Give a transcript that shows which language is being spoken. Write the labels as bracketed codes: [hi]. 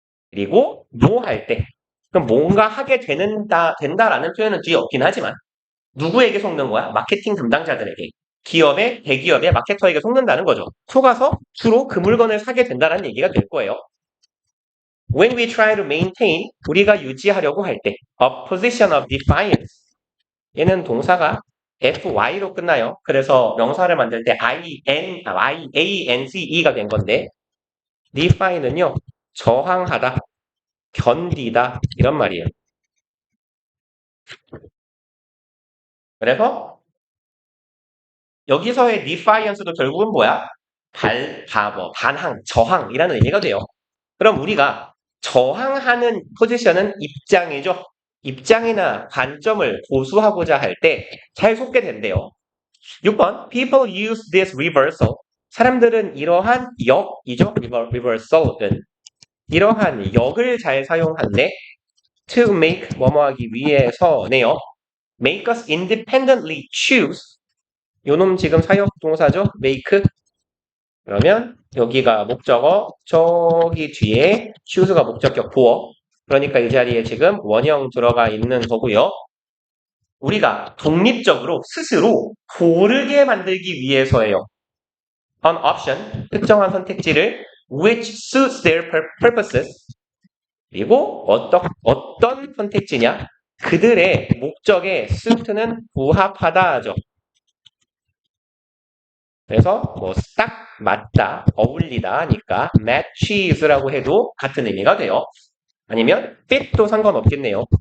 [ko] 그리고 no 할 때. 그럼 뭔가 하게 된다라는 표현은 뒤에 없긴 하지만 누구에게 속는 거야? 마케팅 담당자들에게. 대기업의 마케터에게 속는다는 거죠. 속아서 주로 그 물건을 사게 된다는 얘기가 될 거예요. [en] When we try to maintain, [ko] 우리가 유지하려고 할 때, [en] a position of defiance. [ko] 얘는 동사가 fy로 끝나요. 그래서 명사를 만들 때 iance가 된 건데, defy는요, 저항하다, 견디다, 이런 말이에요. 그래서 여기서의 defiance도 결국은 뭐야? 반항, 저항이라는 의미가 돼요. 그럼 우리가 저항하는 포지션은 입장이죠. 입장이나 관점을 고수하고자 할 때 잘 속게 된대요. [en] 6번 People use this reversal. [ko] 사람들은 이러한 역이죠. reversal은 이러한 역을 잘 사용한대. [en] To make [ko] 뭐뭐하기 위해서네요. [en] Make us independently choose. [ko] 요놈 지금 사역 동사죠. make. 그러면 여기가 목적어, 저기 뒤에 choose가 목적격 보어. 그러니까 이 자리에 지금 원형 들어가 있는 거고요. 우리가 독립적으로 스스로 고르게 만들기 위해서예요. [en] An option, [ko] 특정한 선택지를 [en] which suits their purposes. [ko] 그리고 어떤 선택지냐? 그들의 목적에 suit는 부합하다죠. 그래서 뭐 딱 맞다, 어울리다 하니까 matches라고 해도 같은 의미가 돼요. 아니면 fit도 상관없겠네요.